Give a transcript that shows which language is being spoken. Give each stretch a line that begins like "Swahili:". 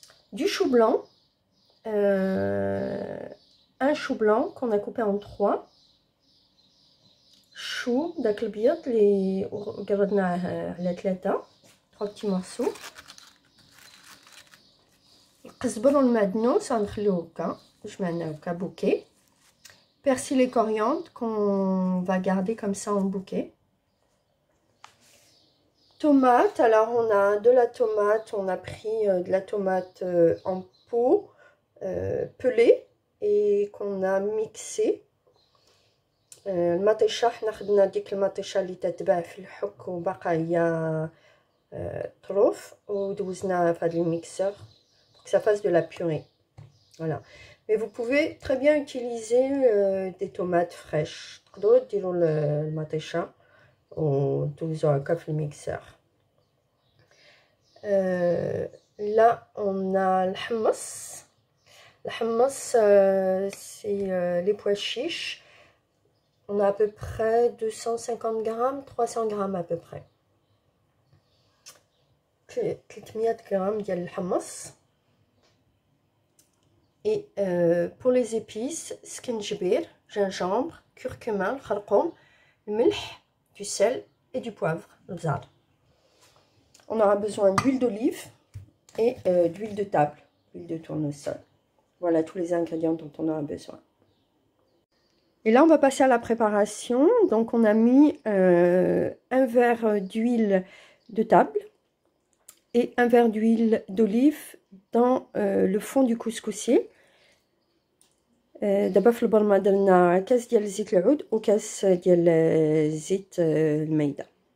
French: Du chou blanc, un chou blanc qu'on a coupé en 3 chou
Arabic: داك البيض اللي قردناه على 3
French: petits morceaux.
Arabic: القزبر والمعدنوس غنخليوه هكا باش معنا هكا بوكي.
French: Persil et coriandre qu'on va garder comme ça en bouquet. Tomate, alors on a de la tomate, on a pris de la tomate en pot pelée et qu'on a mixé.
Arabic: المطيشه حنا خدنا ديك المطيشه اللي تتباع في الحك وباقا هي طروف ودوزناها في هذا الميكسور
French: pour que ça fasse de la purée. Voilà. Mais vous pouvez très bien utiliser des tomates fraîches.
Arabic: تقدروا ديروا المطيشه ودوزوها هكا في الميكسور.
French: Là on a le hummus. Le hummus c'est les pois chiches. On a à peu près 250 grammes, 300 grammes à peu près.
Arabic: 300 grammes ديال الحمص.
French: Et pour les épices, skinjbir, gingembre, curcuma, الخرقوم, الملح, du sel et du poivre, البزار. On aura besoin d'huile d'olive et d'huile de table, huile de tournesol. Voilà tous les ingrédients dont on aura besoin. Et là, on va passer à la préparation. Donc, on a mis un verre d'huile de table et un verre d'huile d'olive dans le fond du couscoussier.
Arabic: دابا في البرمه درنا كاس ديال زيت العود وكاس ديال زيت المايده.